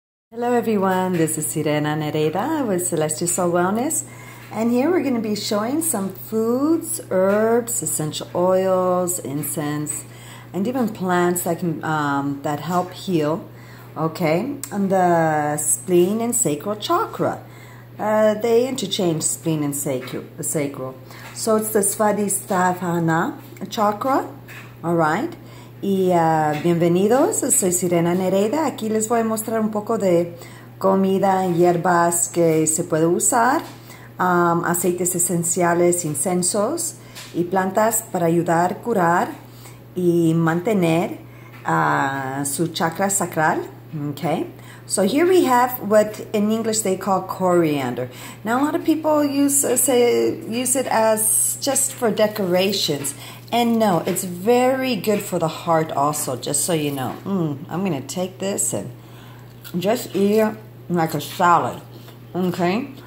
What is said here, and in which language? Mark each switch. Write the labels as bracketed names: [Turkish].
[English] Hello everyone, this is Sirena Nereida with Celestial Soul Wellness, and here we're going to be showing some foods, herbs, essential oils, incense, and even plants that can that help heal, okay, and the spleen and sacral chakra. They interchange spleen and sacral. So it's the Svadhisthana chakra, all right. [Spanish] Y bienvenidos, soy Sirena Nereida. Aquí les voy a mostrar un poco de comida, hierbas que se puede usar, aceites esenciales, incensos y plantas para ayudar, curar y mantener su chakra sacral. Okay, [English] So here we have what in English they call coriander. Now a lot of people use it as just for decorations. And no, it's very good for the heart also, just so you know. I'm going to take this and just eat it like a salad. Okay?